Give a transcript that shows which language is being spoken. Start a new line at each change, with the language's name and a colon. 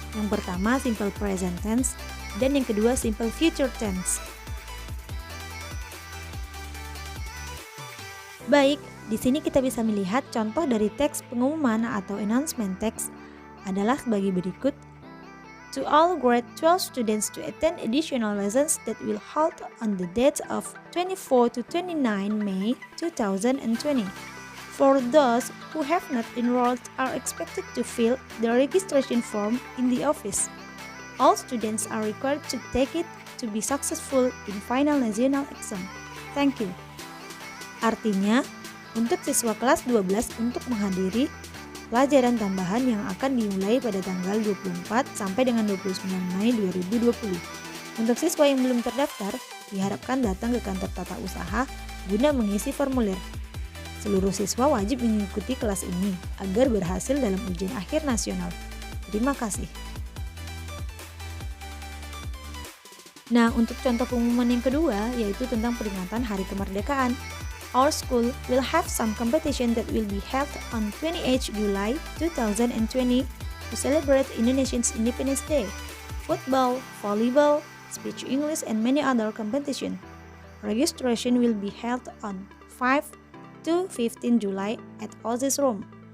Indonesian: Yang pertama simple present tense dan yang kedua simple future tense. Baik, di sini kita bisa melihat contoh dari teks pengumuman atau announcement text adalah sebagai berikut.
English: To all grade 12 students to attend additional lessons that will hold on the dates of 24 to 29 May 2020. For those who have not enrolled are expected to fill the registration form in the office. All students are required to take it to be successful in final national exam. Thank you.
Indonesian: Artinya, untuk siswa kelas 12 untuk menghadiri pelajaran tambahan yang akan dimulai pada tanggal 24 sampai dengan 29 Mei 2020. Untuk siswa yang belum terdaftar, diharapkan datang ke kantor tata usaha guna mengisi formulir. Seluruh siswa wajib mengikuti kelas ini agar berhasil dalam ujian akhir nasional. Terima kasih. Nah, untuk contoh pengumuman yang kedua yaitu tentang peringatan Hari Kemerdekaan.
English: Our school will have some competition that will be held on 28 July 2020 to celebrate Indonesia's Independence Day. Football, volleyball, speech English, and many other competition. Registration will be held on 5 to 15 July at OSIS Room.